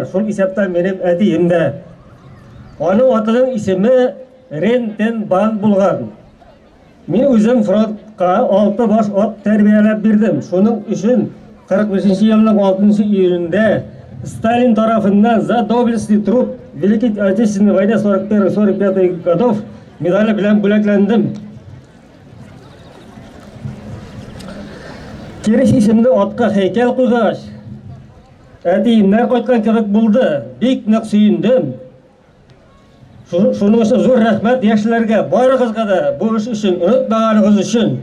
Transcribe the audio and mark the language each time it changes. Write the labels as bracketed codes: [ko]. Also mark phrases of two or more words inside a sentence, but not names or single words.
[tt] Шул исәптән минем әтием дә. Аның атының исеме Рентен Бан булган. Мин үзем фронтка 6 баш ат тәрбияләп бирдем. Шуның өчен 45 елның 6 июнендә Сталин тарафından [ru] за доблестный труд Великой Отечественной войны 41-45 годов [tt] медали белән бүләкләндем. Кереш исемле атка һәйкәл куйгач, әтиемнәр кайткан кебек булды. Бик нык сөендем. Шуның өчен зур рәхмәт яшьләргә, барыгызга да бу эш өчен, онытмаганыгыз өчен.